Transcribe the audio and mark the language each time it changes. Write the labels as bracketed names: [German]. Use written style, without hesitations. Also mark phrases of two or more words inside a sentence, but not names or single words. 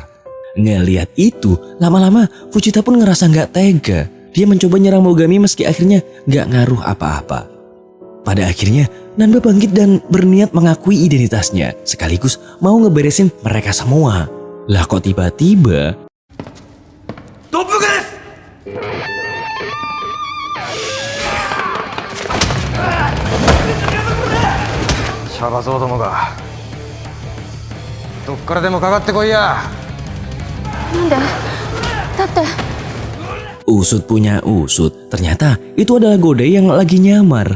[Indonesian] Ngeliat itu, lama-lama Fujita pun ngerasa gak tega. Dia mencoba nyerang Mogami meski akhirnya gak ngaruh apa-apa. Pada akhirnya, Nanba bangkit dan berniat mengakui identitasnya, sekaligus mau ngeberesin mereka semua. Lah kok tiba-tiba... [Japanese] シャバ僧どもがどっからでもかかってこいや。なんで？だって。 [Indonesian] Usut punya usut, ternyata itu adalah Godai yang lagi nyamar.